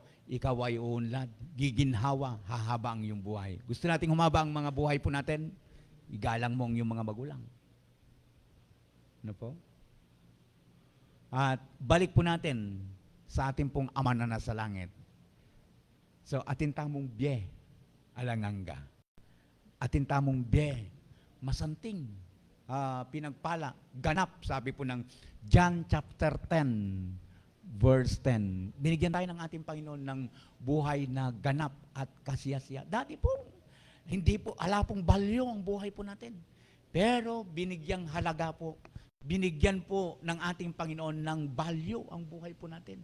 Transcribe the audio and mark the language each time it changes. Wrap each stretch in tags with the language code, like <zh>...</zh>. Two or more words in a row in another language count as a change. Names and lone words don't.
<tl>Ikaw ay uunlad, giginhawa, hahaba ang iyong buhay. Gusto nating humaba ang mga buhay po natin? Igalang mo ang iyong mga magulang. Ano po? At balik po natin sa ating pong Ama na nasa langit. So,</tl> <pam>atin tamong biye, alanganga. Atin tamong biye, masanting,</pam> <tl>pinagpala, ganap, sabi po ng John chapter 10, verse 10. Binigyan tayo ng ating Panginoon ng buhay na ganap at kasiyasiya. Dati po, hindi po,</tl> <pam>ala pong balyo</pam> <tl>ang buhay po natin. Pero binigyang halaga po, binigyan po ng ating Panginoon ng value ang buhay po natin.</tl>